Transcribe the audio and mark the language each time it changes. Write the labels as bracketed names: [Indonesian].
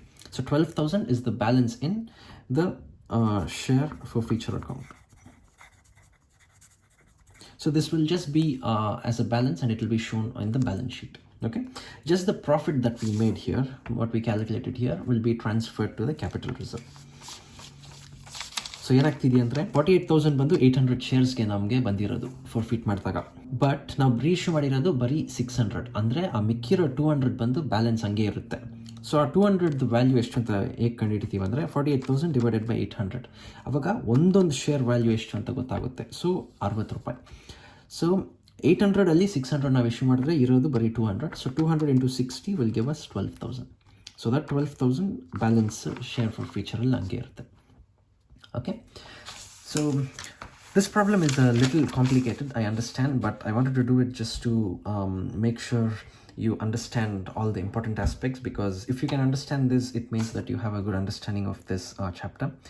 [English] So 12,000 is the balance in the share forfeiture account. So this will just be as a balance, and it will be shown in the balance sheet. Okay, just the profit that we made here, what we calculated here, will be transferred to the capital reserve. [Kannada] So ಏನಾಗ್ತಿದೆ ಅಂದರೆ 48,000 ಬಂದು 800 ಶೇರ್ಸ್ಗೆ ನಮಗೆ ಬಂದಿರೋದು ಫಾರ್ಫಿಟ್ ಮಾಡಿದಾಗ. But ನಾವು reissue ಮಾಡಿರೋದು ಬರೀ 600, ಅಂದರೆ ಆ ಮಿಕ್ಕಿರೋ 200 ಬಂದು ಬ್ಯಾಲೆನ್ಸ್ ಹಂಗೆ ಇರುತ್ತೆ. ಸೊ ಆ 200 ವ್ಯಾಲ್ಯೂ ಎಷ್ಟು ಅಂತ ಹೇಗೆ ಕಂಡುಹಿಡಿತೀವಿ ಅಂದರೆ 48,000 ಡಿವೈಡೆಡ್ ಬೈ 800. ಅವಾಗ ಒಂದೊಂದು ಶೇರ್ ವ್ಯಾಲ್ಯೂ ಎಷ್ಟು ಅಂತ ಗೊತ್ತಾಗುತ್ತೆ. ಸೊ 60 ರೂಪಾಯಿ. ಸೊ 800ಅಲ್ಲಿ 600 ನಾವು ಇಶ್ಯೂ ಮಾಡಿದ್ರೆ ಇರೋದು ಬರೀ 200. [English] So 200 into 60 will give us 12,000. So that 12,000 [Kannada] balance share ಫಾರ್ಫೀಚರಲ್ಲಿ ಹಂಗೆ ಇರುತ್ತೆ. [English] Okay, so this problem is a little complicated, I understand, but I wanted to do it just to make sure you understand all the important aspects, because if you can understand this, it means that you have a good understanding of this chapter.